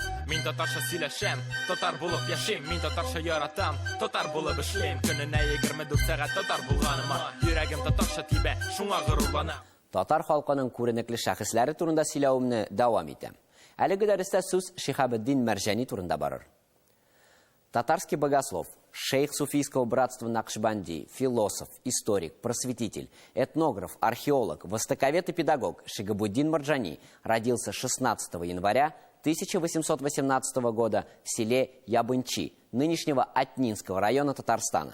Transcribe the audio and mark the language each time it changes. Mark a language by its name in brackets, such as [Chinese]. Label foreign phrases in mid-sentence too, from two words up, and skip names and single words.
[Tatar] Мин татарча сөйләшәм, татар булып яшим, мин татарча яратам, татар булып эшлим. Көненә 24 сәгать татар булганыма, йөрәгем татарча тибә, шуңа горурланам. Татар халкының күренекле шәхесләре турында сөйләвемне дәвам итәм. Әлеге дәрестә сүз Шихабеддин Мәрҗани турында барыр. [Russian] Татарский богослов, шейх суфийского братства Накшбанди, философ, историк, просветитель, этнограф, археолог, востоковед и педагог Шихабеддин Мәрҗани родился 16 января 1818 года в селе Ябынчи, нынешнего Атнинского района Татарстана.